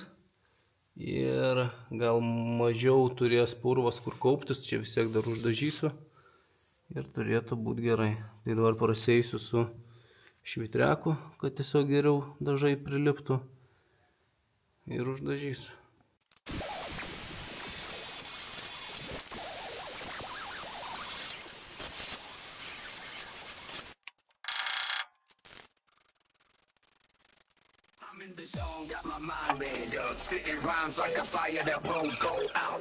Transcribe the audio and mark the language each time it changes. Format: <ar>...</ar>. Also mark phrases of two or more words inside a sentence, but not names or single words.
<lt>Ir gal mažiau turės purvas, kur kauptis, čia vis tiek dar uždažysiu ir turėtų būti gerai. Tai dabar prasėsiu su švitreku, kad tiesiog geriau dažai priliptų ir uždažysiu.</lt> <en>I'm in the zone, got my mind made up, spitting rhymes like a fire that won't go out.</en>